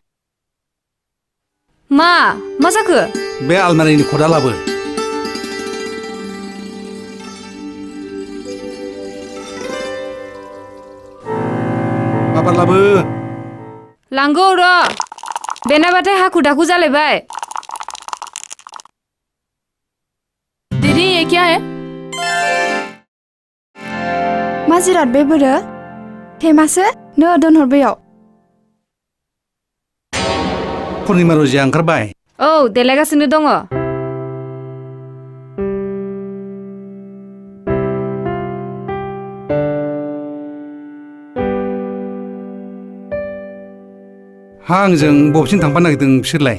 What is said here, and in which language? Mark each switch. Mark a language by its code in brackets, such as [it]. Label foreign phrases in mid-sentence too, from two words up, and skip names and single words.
[brx] मा जाखो? बे आलमारिनि खदा लाबो। माबार लाबो। लांगौ र'। बेनाबाथाय हाखु दाखु जालायबाय। [hi] दीदी ये क्या है? [brx] मा जिराद बे बोरो? फेमासो नो दोनहर बेयाव। पुर्निमा रजिया ओंखारबाय? औ, देलायगासिनो दङ। हा आंजों बबेसिम थांफानो नागिरदों बिसोरलाय?